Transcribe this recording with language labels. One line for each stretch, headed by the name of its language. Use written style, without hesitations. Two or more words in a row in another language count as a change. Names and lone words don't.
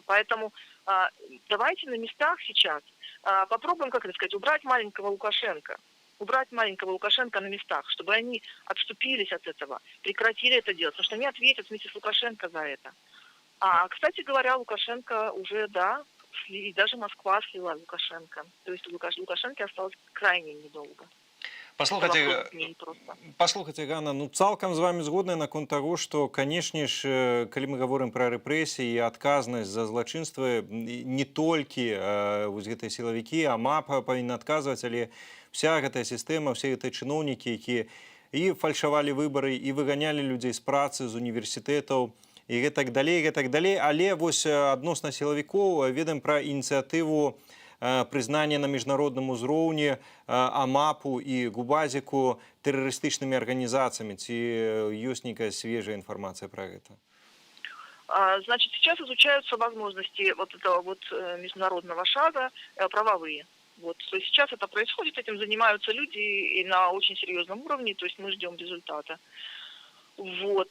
Russian: Поэтому давайте на местах сейчас попробуем, как это сказать, убрать маленького Лукашенко на местах, чтобы они отступились от этого, прекратили это делать, потому что они ответят вместе с Лукашенко за это. Кстати говоря, Лукашенко уже, да, и даже Москва слила Лукашенко. То есть Лукашенко осталось крайне недолго.
Belarusian: Паслухайце, Ганна, ну цалкам з вами згодная наконт таго, што, канешне ж, калі мы гаворым пра рэпрэсіі і адказнасць за злачынствы, не толькі вось гэтыя сілавікі, а МАП павінна адказваць, але вся гэтая сістэма, все гэтыя чыноўнікі, якія і фальшавалі выбары, і выганялі людзей з працы, з універсітэтаў, і гэтак далей. Але вось адносна сілавікоў ведаем пра ініцыятыву прызнання на міжнародным узроўні АМАПу і Губазіку тэрарыстычнымі арганізацыямі. Ці ёсць нейкая свежая
Russian: информация про это? Значит, сейчас изучаются возможности вот этого вот международного шага правовые. Вот. То есть сейчас это происходит, этим занимаются люди и на очень серьезном уровне, то есть мы ждем результата. Вот.